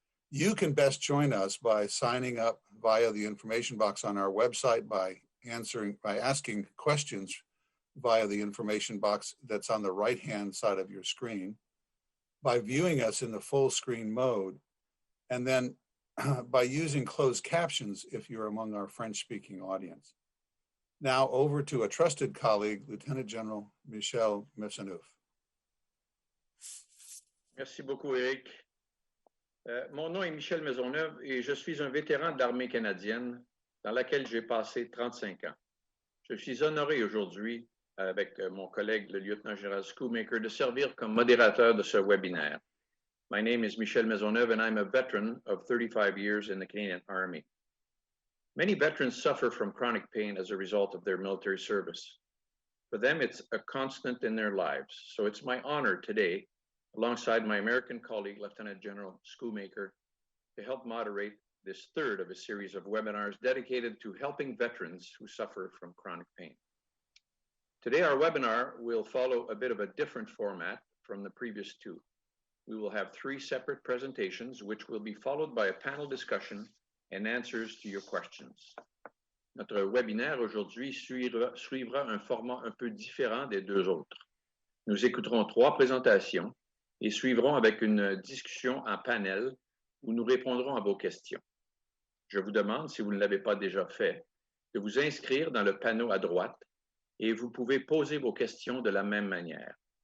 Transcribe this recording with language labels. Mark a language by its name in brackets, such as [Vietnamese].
[English] You can best join us by signing up via the information box on our website, by asking questions via the information box that's on the right-hand side of your screen, by viewing us in the full screen mode, and then by using closed captions if you're among our French-speaking audience. Now over to a trusted colleague, Lieutenant General Michel Maisonneuve. [French] Merci beaucoup, Eric. Mon nom est Michel Maisonneuve et je suis un vétéran de l'armée canadienne dans laquelle j'ai passé 35 ans. Je suis honoré aujourd'hui, avec mon collègue, le lieutenant-général Schoolmaker, de servir comme modérateur de ce webinaire. [English] My name is Michel Maisonneuve, and I'm a veteran of 35 years in the Canadian Army. Many veterans suffer from chronic pain as a result of their military service. For them, it's a constant in their lives. So it's my honor today, alongside my American colleague, Lieutenant General Schoolmaker, to help moderate this third of a series of webinars dedicated to helping veterans who suffer from chronic pain. Today, our webinar will follow a bit of a different format from the previous two. We will have 3 separate presentations, which will be followed by a panel discussion and answers to your questions. [French] Notre webinaire aujourd'hui suivra un format un peu différent des 2 autres. Nous écouterons 3 présentations et suivrons avec une discussion en panel où nous répondrons à vos questions. Je vous demande, si vous ne l'avez pas déjà fait, de vous inscrire dans le panneau à droite et vous pouvez poser vos questions de la même manière.